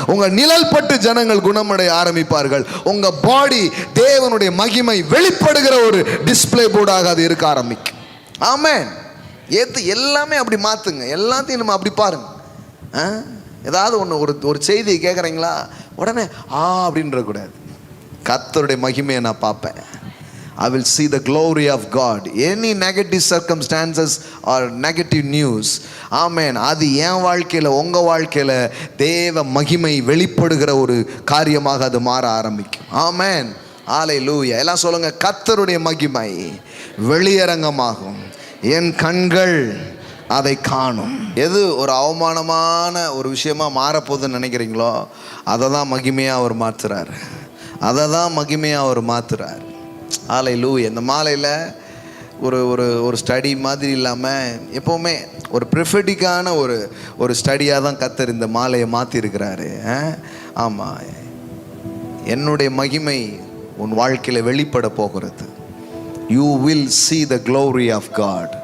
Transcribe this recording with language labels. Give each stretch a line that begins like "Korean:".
Tamil: உங்கள் நிழல்பட்டு ஜனங்கள் குணமடைய ஆரம்பிப்பார்கள். உங்கள் பாடி தேவனுடைய மகிமை வெளிப்படுகிற ஒரு டிஸ்பிளே போர்டாக அது இருக்க ஆரம்பிக்கும். ஆமென். எல்லாமே அப்படி மாற்றுங்க. எல்லாத்தையும் நம்ம அப்படி பாருங்க. ஏதாவது ஒரு செய்தியை கேட்குறீங்களா, உடனே அப்படின்றக்கூடாது. கர்த்தருடைய மகிமையை நான் பார்ப்பேன்.
English: I will see the glory of God. Any negative circumstances or negative news,
Tamil: ஆமென், அது என் வாழ்க்கையில் உங்கள் வாழ்க்கையில் தேவ மகிமை வெளிப்படுகிற ஒரு காரியமாக அது மாற ஆரம்பிக்கும். ஆமென். ஹல்லேலூயா. எல்லாம் சொல்லுங்க, கர்த்தருடைய மகிமை வெளியரங்கமாகும், என் கண்கள் அதை காணும். எது ஒரு அவமானமான ஒரு விஷயமா மாறப்போகுதுன்னு நினைக்கிறீங்களோ அதை தான் மகிமையாக அவர் மாற்றுறார். அதை தான் மகிமையாக அவர் மாற்றுறார். ஹல்லேலூயா. இந்த மாலையில் ஒரு ஸ்டடி மாதிரி இல்லாமல் எப்போவுமே ஒரு ப்ரிஃபெட்டிக்கான ஒரு ஸ்டடியாக தான் கர்த்தர் இந்த மாலையை மாற்றிருக்கிறாரு. ஆமாம், என்னுடைய மகிமை உன் வாழ்க்கையில் வெளிப்பட போகிறது.
English: You will see the glory of God.